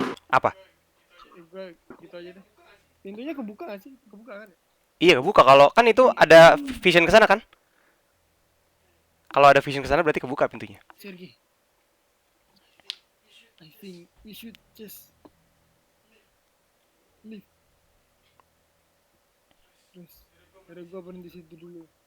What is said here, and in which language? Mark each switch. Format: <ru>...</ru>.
<id>Apa? gue gitu aja deh. Pintunya kebuka gak sih? Kebuka kan? Iya, kebuka. Kalau kan itu ada vision ke sana kan? Kalau ada vision ke sana berarti kebuka pintunya.</id> <en>Sergi, I think we should just leave.</en> <id>Terus dari gue berhenti situ dulu.</id>